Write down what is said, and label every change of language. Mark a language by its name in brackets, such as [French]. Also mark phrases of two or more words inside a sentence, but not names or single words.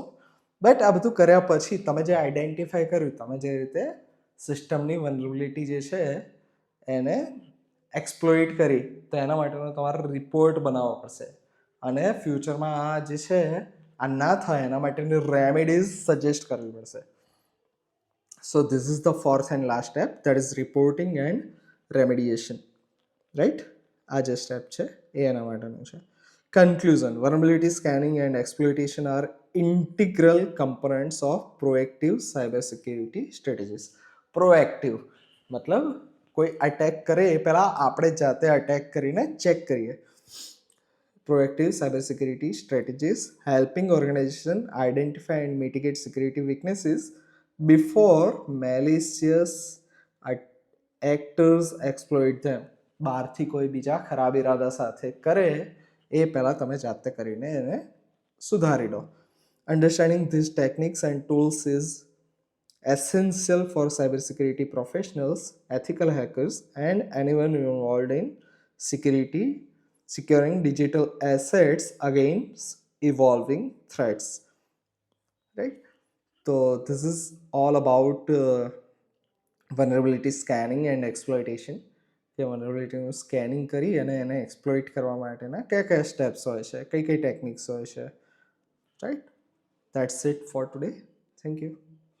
[Gujarati] બટ આ બધું કર્યા પછી તમે જે આઈડેન્ટિફાય કર્યું, તમે જે રીતે સિસ્ટમની વનરેબિલિટી જે છે એને એક્સપ્લોઇટ કરી, તો એના માટેનો તમારે રિપોર્ટ બનાવવો પડશે. અને ફ્યુચરમાં આ જે છે આ ના થાય એના માટેની [English] remedies suggest [Gujarati] કરવી પડશે. [English] So this is the fourth and last step, that is reporting and remediation. [Gujarati] રાઈટ? આ જે સ્ટેપ છે એ એના માટેનું છે. [English] Conclusion: vulnerability scanning and exploitation are integral components of proactive cybersecurity strategies. [Gujarati] Proactive મતલબ કોઈ અટેક કરે એ પહેલા આપણે જાતે અટેક કરીને ચેક કરીએ. [English] Proactive cybersecurity strategies helping organizations identify and mitigate security weaknesses before malicious actors exploit them. [Gujarati] બહારથી કોઈ બીજા ખરાબ ઇરાદા સાથે કરે એ પહેલાં તમે જાતે કરીને એને સુધારી લો. [English] Understanding these techniques and tools is essential for cybersecurity professionals, ethical hackers, and anyone involved in securing digital assets against evolving threats. Right? So this is all about vulnerability scanning and exploitation. [Gujarati] કે વનરેબિલિટીનું સ્કેનિંગ કરી અને એને એક્સપ્લોઇટ કરવા માટેના કયા કયા સ્ટેપ્સ હોય છે, કઈ કઈ ટેકનિક્સ હોય છે. [English] Right? That's it for today. Thank you.